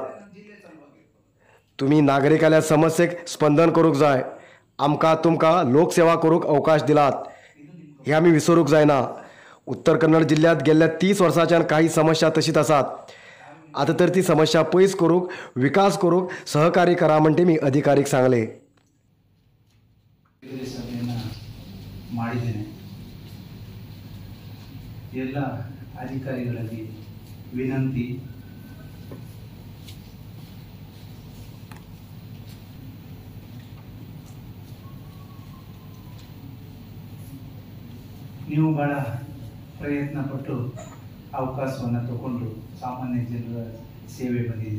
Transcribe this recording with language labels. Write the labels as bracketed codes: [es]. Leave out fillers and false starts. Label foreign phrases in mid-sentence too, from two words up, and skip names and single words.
[kok] तुमी नागरिकाल्या समस्येक स्पंदन करूंक जाय। आमकां तुमकां लोकसेवा करूंक अवकाश दिलात हे आमी विसरूंक जायना। उत्तर कन्नड जिल्ह्यात गेल्ल्या 30 वर्सांच्यान काही समस्या तशीच आसात। आता तर ती समस्या पयस करूंक विकास करूंक सहकार्य करा म्हण तेमी अधिकारीक सांगले। [kn] ಎಲ್ಲ ಅಧಿಕಾರಿಗಳಲ್ಲಿ ವಿನಂತಿ, ನೀವು ಬಹಳ ಪ್ರಯತ್ನ ಪಟ್ಟು ಅವಕಾಶವನ್ನು ತಗೊಂಡು ಸಾಮಾನ್ಯ ಜನರ ಸೇವೆ ಬಂದಿದೆ।